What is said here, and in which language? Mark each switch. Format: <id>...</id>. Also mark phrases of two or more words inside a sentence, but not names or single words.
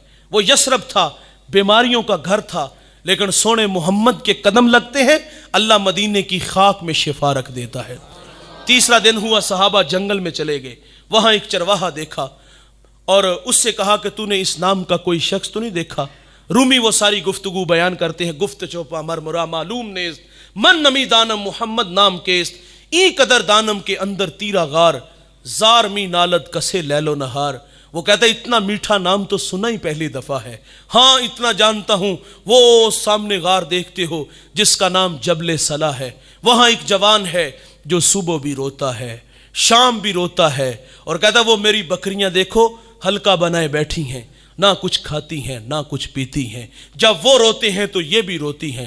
<ur>وہ یثرب تھا، بیماریوں کا گھر تھا، لیکن سونے محمد کے قدم لگتے ہیں، اللہ مدینے کی خاک میں شفا رکھ دیتا ہے. تیسرا دن ہوا، صحابہ جنگل میں چلے گئے. وہاں ایک چرواہا دیکھا اور اس سے کہا کہ تو نے اس نام کا کوئی شخص تو نہیں دیکھا؟ رومی وہ ساری گفتگو بیان کرتے ہیں.</ur> <fa>گفت چوپا مرمرا معلوم نیز، من نمی دانم محمد نام کیست، ای قدر دانم کے اندر تیرا غار، زار می نالد کسے لیل و نہار.</fa> <ur>وہ کہتا ہے اتنا میٹھا نام تو سنا ہی پہلی دفعہ ہے. ہاں اتنا جانتا ہوں، وہ سامنے غار دیکھتے ہو جس کا نام جبل صلا ہے، وہاں ایک جوان ہے جو صبح بھی روتا ہے، شام بھی روتا ہے، اور کہتا ہے وہ میری بکریاں دیکھو حلقہ بنائے بیٹھی ہیں، نہ کچھ کھاتی ہیں نہ کچھ پیتی ہیں، جب وہ روتے ہیں تو یہ بھی روتی ہیں.</ur>